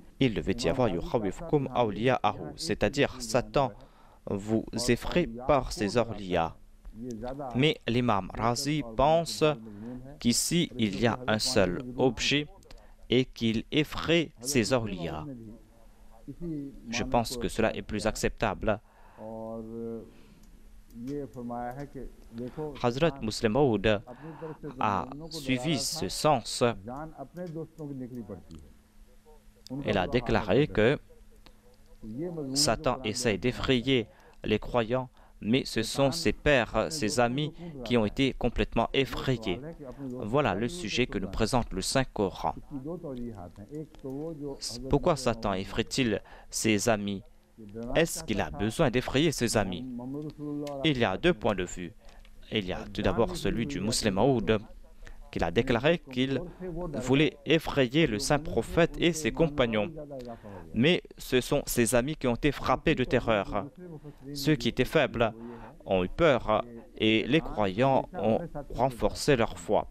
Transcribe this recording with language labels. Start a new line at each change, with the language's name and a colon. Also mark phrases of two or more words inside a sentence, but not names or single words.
French: Il devait y avoir
Arabic: يخوفكم أولياءه,
French: c'est-à-dire Satan vous effraie par ses awliya. Mais l'imam Razi pense qu'ici il y a un seul objet et qu'il effraie ses awliya. Je pense que cela est plus acceptable.
Urdu: یہ فرمایا ہے کہ دیکھو Hazrat Muslim Maud اپنی طرف سے
French: a
Urdu: دشمنوں کو
French: suivi
Urdu: डरा
French: ce
Urdu: था,
French: sens.
Urdu: جان اپنے دوستوں کی نکلی پڑتی ہے، ان کا
French: Il a
Urdu: برا حال ہے
French: déclaré
Urdu: बदर
French: que
Urdu: میں۔ یہ مضمون ہے جو
French: Satan
Urdu: कुरान
French: essaye
Urdu: بیان فرماتا
French: d'effrayer les croyants, mais ce sont ses pères, ses amis qui ont été complètement effrayés.
Urdu: ہے کہ اپنے دوست
French: Voilà le sujet que nous présente le Saint-Coran.
Urdu: کی دو توجیہات ہیں۔ ایک تو وہ جو حضرت
French: Pourquoi
Urdu: मूसा
French: Satan effraie-t-il ses amis?
Urdu: کے ڈرانا
French: Est-ce qu'il a besoin d'effrayer ses amis?
Urdu: محمد رسول اللہ اور
French: Il y a deux points de vue. Il y a tout d'abord celui du Muslim Maud, qu'il a déclaré qu'il voulait effrayer le saint prophète et ses compagnons. Mais ce sont ses amis qui ont été frappés de terreur. Ceux qui étaient faibles ont eu peur et les croyants ont renforcé leur foi.